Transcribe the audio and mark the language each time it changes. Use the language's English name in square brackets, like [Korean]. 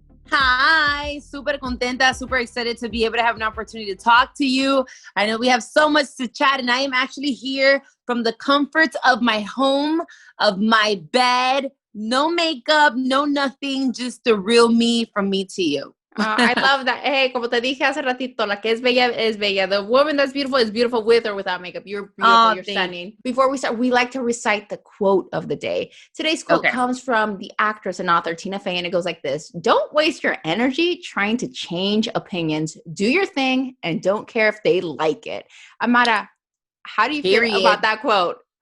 [English] Hi, [Spanish] super contenta, [English] super excited to be able to have an opportunity to talk to you. I know we have so much to chat, and I am actually here from the comforts of my home, of my bed, no makeup, no nothing, just the real me from me to you. I love that. [Spanish] Hey, como te dije hace ratito, la que es bella. [English] The woman that's beautiful is beautiful with or without makeup. You're beautiful. You're stunning. Before we start, we like to recite the quote of the day. Today's quote comes from the actress and author Tina Fey, and it goes like this: "Don't waste your energy trying to change opinions. Do your thing and don't care if they like it." Amara, how do you feel about that quote?